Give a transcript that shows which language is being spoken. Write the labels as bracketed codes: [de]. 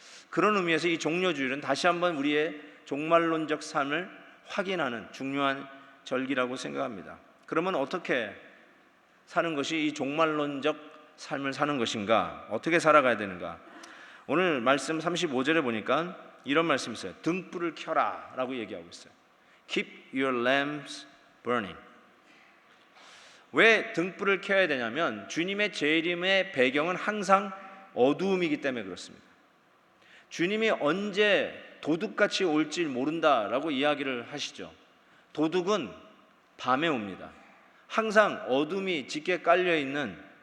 [ko] 그런 의미에서 이 종료주일은 다시 한번 우리의 종말론적 삶을 확인하는 중요한 절기라고 생각합니다. 그러면 어떻게 사는 것이 이 종말론적 삶을 사는 것인가? 어떻게 살아가야 되는가? 오늘 말씀 35절에 보니까 이런 말씀이 있어요. 등불을 켜라 라고 얘기하고 있어요. [en] Keep your lamps burning. [ko] 왜 등불을 켜야 되냐면 주님의 재림의 배경은 항상 어두움이기 때문에 그렇습니다. 주님이 언제 도둑같이 올지 모른다라고 이야기를 하시죠. 도둑은 밤에 옵니다. 항상 어둠이 짙게 깔려있는